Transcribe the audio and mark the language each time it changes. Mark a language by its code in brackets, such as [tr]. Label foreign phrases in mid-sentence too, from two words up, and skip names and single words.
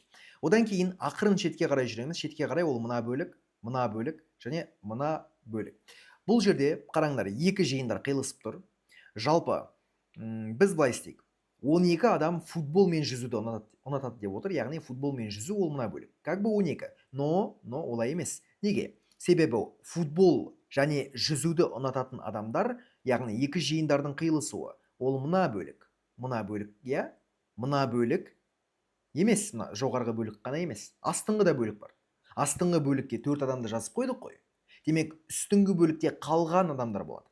[kk] Одан кейін ақырын шетке қарай жүреміз. Шетке қарай ол мына бөлік, және мына бөлік. Бұл жерде қараңдар, 2 жиындар қиылысып тұр. Жалпы біз былай істейік. 12 адам футбол мен жүзуді ұнатады деп отыр. Яғни футбол мен жүзу ол мына бөлік. [ru] Как бы [kk] 12. Но олай емес. Неге? Себебі футбол және жүзуді ұнататын адамдар, яғни 2 жиындардың қиылысуы, ол мына бөлік. Мына бөлік, я? Мына бөлік емес, мына жоғарғы бөлік қана емес. Астыңғы да бөлік бар. Астыңғы бөлікке 4 адамды жазып қойдық қой. Демек, үстіңгі бөлікте қалған адамдар болады.